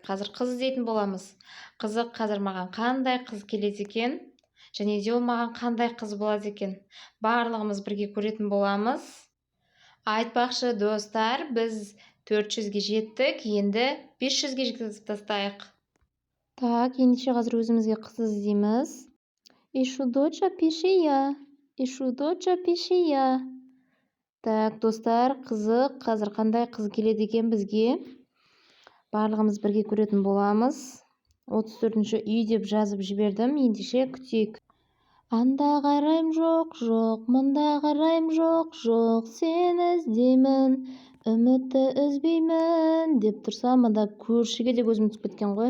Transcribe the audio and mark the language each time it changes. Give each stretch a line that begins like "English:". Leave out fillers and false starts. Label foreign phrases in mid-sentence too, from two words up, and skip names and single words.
Kazakh: Қазір қыз іздейтін боламыз. Қызық, қазір маған қандай қыз келеді екен? Және де ол маған қандай қыз болады екен? Барлығымыз бірге көретін боламыз. Айтпақшы, достар, біз 400-ге жеттік, енді 500-ге жеткізіп тастайық. Так, ендеше қазір өзімізге қыз іздейміз.
Russian: Ищу доча, пиши я. Ищу доча, пиши я.
Kazakh: Так, достар, қызық, қазір қандай қыз келеді екен бізге? Барлығымыз бірге көретін боламыз. 34-ші үй деп жазып жібердім, ендеше күтейік. Анда қарайым жоқ, мында қарайым жоқ, сені іздеймін, үмітті үзбеймін деп тұрса, мында көршіге де көзім түсіп кеткен ғой.